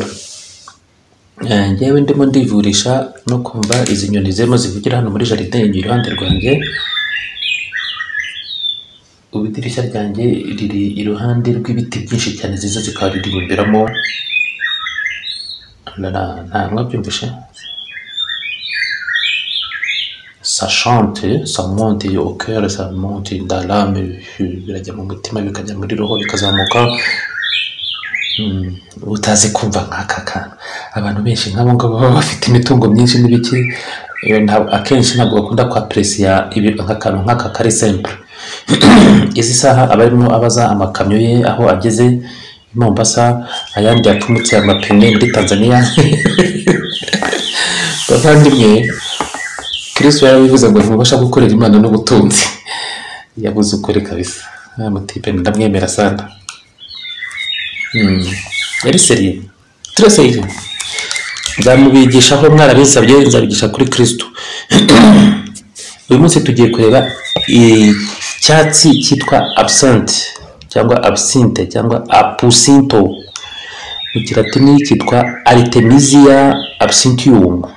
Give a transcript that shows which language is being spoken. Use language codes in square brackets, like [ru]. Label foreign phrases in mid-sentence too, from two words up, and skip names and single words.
[rw] Njyewe ndimo ndivurisha no kumva izi nyoni zirimo zivugira hano muri jardin iruhande rwanjye. Ubidirishya ryanjye riri iruhande rw'ibiti byinshi cyane ziza zikaba riribumberamo. Nta mwabyumvishe? [fr] Ça chante, ça monte au cœur, ça monte dans l'âme, [rw] birajya mu mutima bikajya muri roho bikazamuka. Utazi kumva nk'aka kantu, abantu benshi nk'abo ngabo baba bafite imitungo myinshi n'ibiki, akenshi ntabwo bakunda kwapresiya nk'akantu nk'aka kari simple. Izi saha abarimo abaza amakamyo ye aho ageze i Mombasa, ayandi yapfumutse amapine muri Tanzania. Bavandimwe, Kristo yarabivuze ngo ntibasha gukorera Imana n'ubutunzi. Yabuze ukuri kabisa. Mutipe ndamwemera sana. Yari seriye. [fr] Très sérieux. [rw] Nzamubigisha aho mwarabinsabye, nzabigisha kuri Kristo. Uyu munsi tugiye kureba icyatsi cyitwa absinthe cyangwa absinthe cyangwa apusinto. Mu kilatini cyitwa Artemisia absinthium.